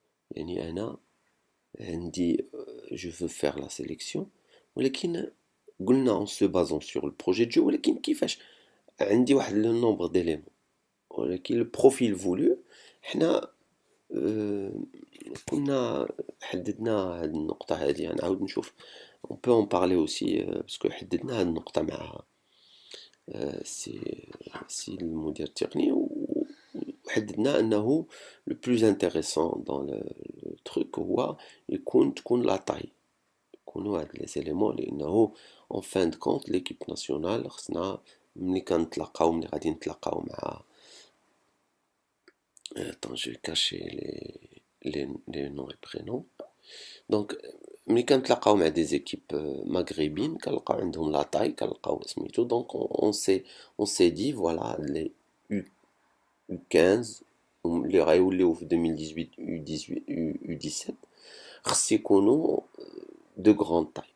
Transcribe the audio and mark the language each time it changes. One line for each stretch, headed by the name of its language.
Arabic: يعني أنا عندي
French: je veux faire la sélection،
Arabic: ولكن قلنا
French: en se basant sur le projet de jeu،
Arabic: ولكن كيفاش عندي واحد
French: le nombre d'éléments.
Arabic: ولكن
French: le profil voulu
Arabic: حنا كنا حددنا هاد النقطة هادي. غنعاود نشوف
French: on peut en parler aussi
Arabic: باسكو حددنا هاد النقطة مع سي المدير التقني، وحددنا انه
French: le plus intéressant dans le truc
Arabic: هو تكون لا طاي، يكونوا هاد لي زيليمون.
French: لانه en fin de compte l'équipe nationale
Arabic: خصنا ملي غادي نتلاقاو مع
French: attends je vais cacher les noms et prénoms.
Arabic: donc ملي كنتلاقاو مع دي زيكيب مغربين كنلقاو عندهم لا طاي، كنلقاو سميتو. دونك
French: on s'est dit voilà les U15
Arabic: اللي غيوليو في 2018 U17 خص يكونوا دو غراند طاي.